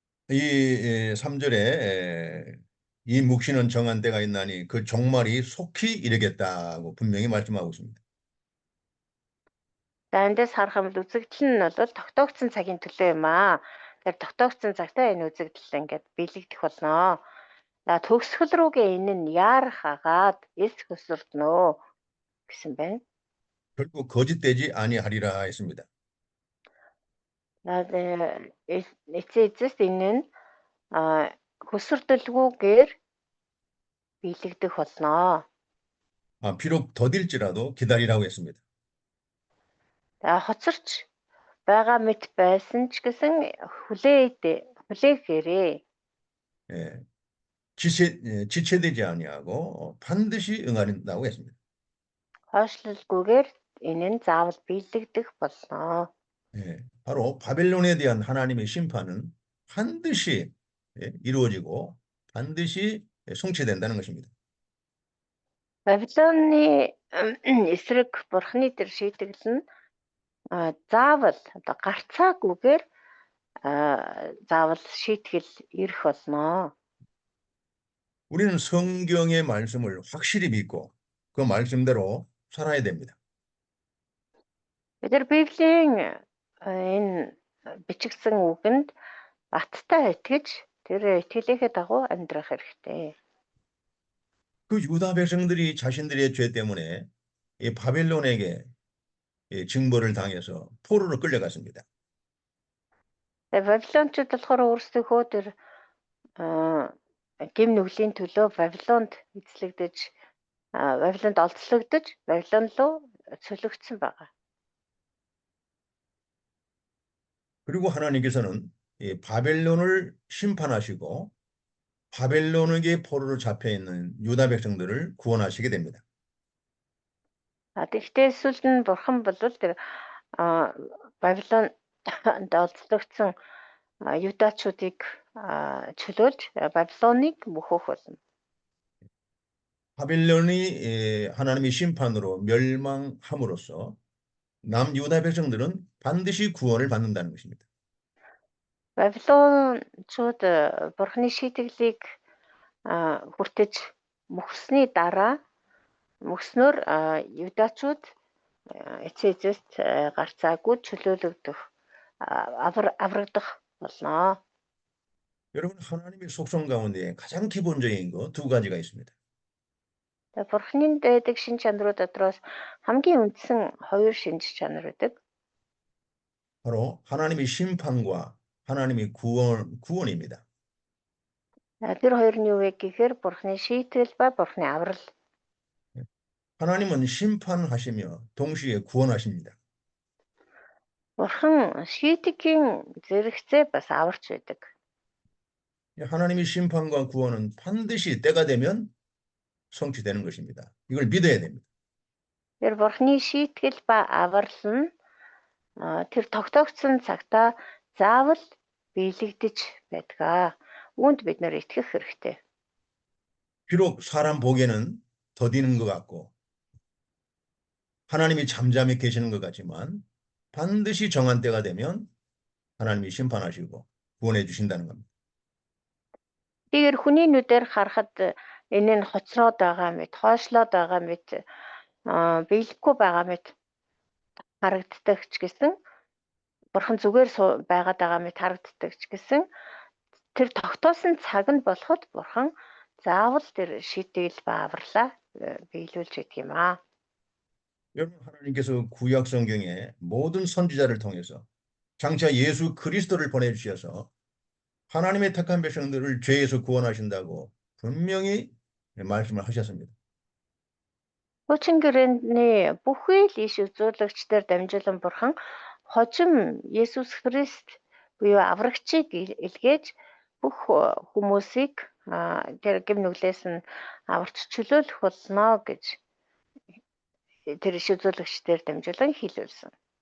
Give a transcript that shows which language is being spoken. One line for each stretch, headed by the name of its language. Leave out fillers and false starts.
Korean: 이 3절에 이 묵시는 정한 때가 있나니 그 종말이 속히 이르겠다고 분명히 말씀하고 있습니다.
Mongolian: За эндээс харах юм бол үзэгдэл нь бол тогтоогдсон цагийн төлөө юм аа. Тэгэхээр тогтоогдсон цагтаа энэ үзэгдэл ингээд биелэгдэх болно. За төгсгөл рүүгээ энэ нь яарах агаад эс хөсөрднөө гэсэн байна.
Korean: 결국 거짓되지 아니하리라 했습니다.
Mongolian: За эцэст энэ нь хөсөрдөлгүйгээр биелэгдэх болно.
Korean: 비록 더딜지라도 기다리라고 했습니다.
Mongolian: За хоцорч байгаа мэт байсан ч гэсэн хүлээгээрээ.
Korean: 지체되지 아니하고 반드시 응하린다고 했습니다.
Mongolian: Хойшлолгүйгээр энэ нь заавал биелэгдэх болно.
Korean: 바로 바벨론에 대한 하나님의 심판은 반드시 이루어지고 반드시 성취된다는 것입니다.
Mongolian: Бабилоны эсрэг бурхны тэр шийтгэл нь заавал одоо гарцаагүйгээр заавал шийтгэл ирэх болно.
Korean: 우리는 성경의 말씀을 확실히 믿고 그 말씀대로 살아야 됩니다.
Mongolian: Бид нар Библийн энэ бичигдсэн үгэнд баттай итгэж тэр итгэлийнхээ дагуу амьдрах хэрэгтэй.
Korean: 그 유다 백성들이 자신들의 죄 때문에 이 바벨론에게 징벌을 당해서 포로로 끌려갔습니다.
Mongolian: Бабилончууд болохоор өөрсдийнхөө тэр гэм нүглийн төлөө Бабилонд эзлэгдэж Бабилонд олзлогдож Бабилон руу цөлөгдсөн байгаа.
Korean: 그리고 하나님께서는 이 바벨론을 심판하시고 바벨론에게 포로로 잡혀 있는 유다 백성들을 구원하시게 됩니다.
Mongolian: Тэгэхдээ эсвэл нь бурхан бол тэр Бабилонд олзлогдсон юдачуудыг чөлөөлж Бабилоныг мөхөх болно.
Korean: 바벨론이 하나님의 심판으로 멸망함으로써 남유다 백성들은 반드시 구원을 받는다는 것입니다.
Mongolian: Бабилончууд бурханы шийтгэлийг хүртэж мөхсний дараа мөхснөөр юдачууд эцээзэст гарцаагүй чөлөөлөгдөх аврагдах болно.
Korean: 여러분 하나님의 속성 가운데 가장 기본적인 거 두 가지가 있습니다.
Mongolian: Бурханы дэдэг шин чанарууд дотроос хамгийн үндсэн хоёр шинж чанар байдаг.
Korean: 바로 하나님의 심판과 하나님의 구원입니다.
Mongolian: Тэр хоёр нь юу вэ гэхээр Бурхны шийтгэл ба Бурхны аврал.
Korean: 하나님은 심판하시며 동시에 구원하십니다. Бурхан шийтгэхийн зэрэгцээ бас аварч байдаг. 하나님의 심판과 구원은 반드시 때가 되면 성취되는 것입니다. 이걸 믿어야 됩니다.
Mongolian: Тэр Бурхны шийтгэл ба аврал нь тэр тогтоогдсон цагтаа заавал биелэгдэж байдаг. Үүнд бид нэр итгэх хэрэгтэй.
Korean: 비록 사람 보기에는 더디는 것 같고 하나님이 잠잠히 계시는 것 같지만 반드시 정한 때가 되면 하나님이 심판하시고 구원해 주신다는 겁니다.
Mongolian: Тэгэхээр хүний нүдээр харахад энэ нь хоцроод байгаа мэт, хойшлоод байгаа мэт, биелэхгүй байгаа мэт харагддаг ч гэсэн Бурхан зүгээр байгаад байгаа мэт харагддаг ч гэсэн тэр тогтоосон цаг нь болоход Бурхан заавал тэр шийтгэл ба авралаа биелүүлж идэг юм аа.
Korean: 여러분 하나님께서 구약 성경에 모든 선지자를 통해서 장차 예수 그리스도를 보내주셔서 하나님의 택한 백성들을 죄에서 구원하신다고 분명히 말씀을 하셨습니다.
Mongolian: Хуучин гэрээний бүхий л иш үзүүлэгчдээр дамжуулан Бурхан хожим Есүс Христ буюу аврагчийг илгээж бүх хүмүүсийг тэр гэм нүглээс нь аварч чөлөөлөх болно гэж тэр иш үзүүлэгчдээр дамжуулан хэлүүлсэн.